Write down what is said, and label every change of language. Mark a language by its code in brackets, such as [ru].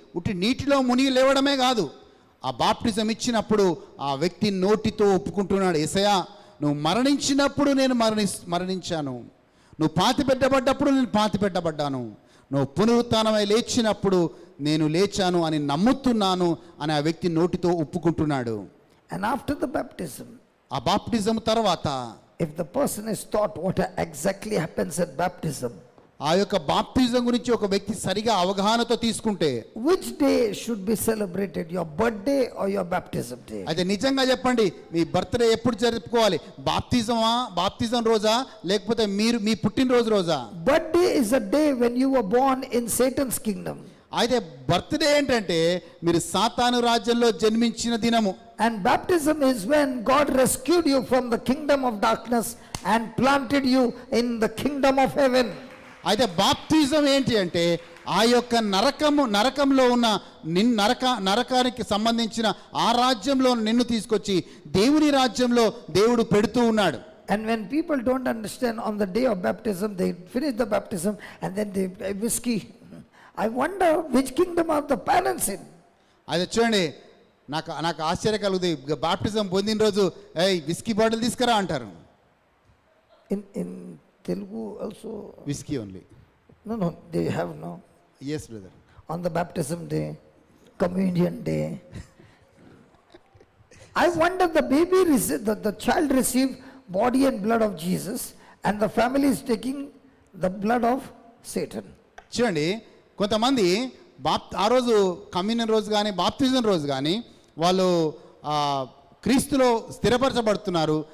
[te] ఉట్టి నీటిలో మునిగి లేవడమే కాదు, ఆ బాప్టిజం ఇచ్చినప్పుడు ఆ వ్యక్తి నోటితో ఒప్పుకుంటున్నాడు, యేసయ్యా నువ్వు మరణించినప్పుడు నేను మరణించాను, నువ్వు పాతిపెట్టబడ్డప్పుడు నేను పాతిపెట్టబడ్డాను, నువ్వు పునరుత్థానమై లేచినప్పుడు నేను లేచాను అని నమ్ముతున్నాను అని ఆ వ్యక్తి నోటితో ఒప్పుకుంటున్నాడు. [en] And after the baptism, [te] ఆ బాప్టిజం తర్వాత, [en] if the person is taught what exactly happens at baptism, [te] ఆ యొక్క బాప్టిజం గురించి ఒక వ్యక్తి సరిగా అవగాహనతో తీసుకుంటే, [en] which day should be celebrated, your birthday or your baptism day? [te] అయితే నిజంగా చెప్పండి, మీ బర్త్డే ఎప్పుడు జరుపుకోవాలి? బాప్టిజం రోజా లేకపోతే మీ పుట్టినరోజు రోజా? [en] Birthday is a day when you were born in Satan's kingdom. [te] అయితే బర్త్డే ఏంటంటే మీరు సాతాను రాజ్యంలో జన్మించిన దినము. [en] And baptism is when God rescued you from the kingdom of darkness and planted you in the kingdom of heaven. [te] అయితే baptism ఏంటి అంటే ఆ యొక్క నరకంలో ఉన్న నరకానికి సంబంధించిన ఆ రాజ్యంలో నిన్ను తీసుకొచ్చి దేవుని రాజ్యంలో దేవుడు పెడుతూ ఉన్నాడు. [en] And when people don't understand, on the day of baptism they finish the baptism and then they whiskey. I wonder which kingdom are the parents in? [te] అయితే చూడండి, నాకు ఆశ్చర్య కలుగుతుంది. బాప్టిజం పొందిన రోజు విస్కీ బాటిల్ తీసుకురా అంటారు. [en] In Telugu also whiskey only. No, they have no. Yes, brother. on the baptism day, communion day. I wonder the baby, the child received body and blood of Jesus, and the family is taking the blood of Satan. [te] చూడండి, కొంతమంది ఆ రోజు communion రోజు కానీ బాప్తిజం రోజు కానీ వాళ్ళు క్రీస్తులో స్థిరపరచబడుతున్నారు.